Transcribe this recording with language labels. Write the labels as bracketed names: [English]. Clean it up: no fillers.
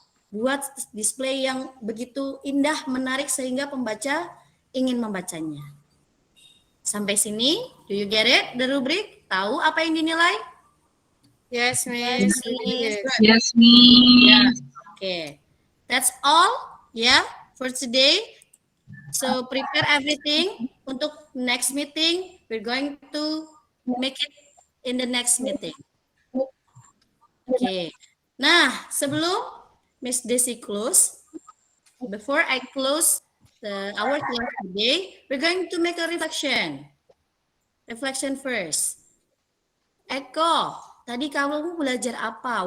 [Indonesian] Buat display yang begitu indah, menarik sehingga pembaca ingin membacanya. Sampai sini, [English] do you get it? The rubric, [Indonesian] tahu apa yang dinilai? [English] Yes, Miss. Yes, Miss. Yeah. Okay, that's all, yeah, for today. So prepare everything [Indonesian] untuk [English] next meeting. We're going to make it in the next meeting. Okay. Nah, [Indonesian] sebelum Miss Desi close, [English] before I close our class today, we're going to make a reflection. Reflection first. [Indonesian] Eko, tadi kamu belajar apa?